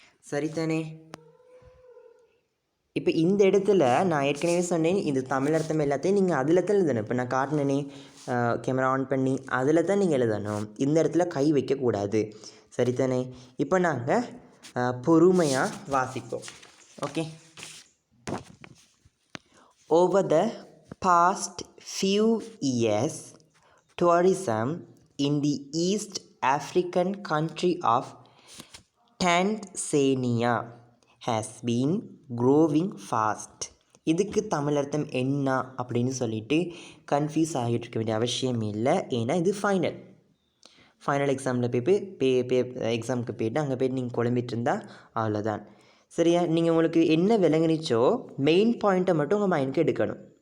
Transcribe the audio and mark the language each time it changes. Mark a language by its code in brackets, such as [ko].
[ta] சரிதானே, இப்போ இந்த இடத்துல நான் ஏற்கனவே சொன்னேன், இந்த தமிழ் அர்த்தம் எல்லாத்தையும் நீங்கள் அதில் தான் எழுதணும். இப்போ நான் காட்டினேனே கேமரா ஆன் பண்ணி, அதில் தான் நீங்கள் எழுதணும். இந்த இடத்துல கை வைக்கக்கூடாது. சரிதானே, இப்போ நாங்கள் பொறுமையாக வாசிப்போம். Okay. [en] Over the past few years, tourism in the East African country of Tanzania has been growing fast. [ta] இதுக்கு தமிழ் அர்த்தம் என்ன அப்படின்னு சொல்லிட்டு கன்ஃபியூஸ் ஆகிட்டு இருக்க வேண்டிய அவசியம் இல்லை. ஏன்னா இது ஃபைனல் எக்ஸாமில் எக்ஸாமுக்கு போய்ட்டு அங்கே போய்ட்டு நீங்கள் குழம்பிட்டு இருந்தால் அவ்வளோதான். சரியா, நீங்கள் உங்களுக்கு என்ன விளங்குனிச்சோ மெயின் பாயிண்ட்டை மட்டும் உங்கள் மைண்டுக்கு எடுக்கணும்.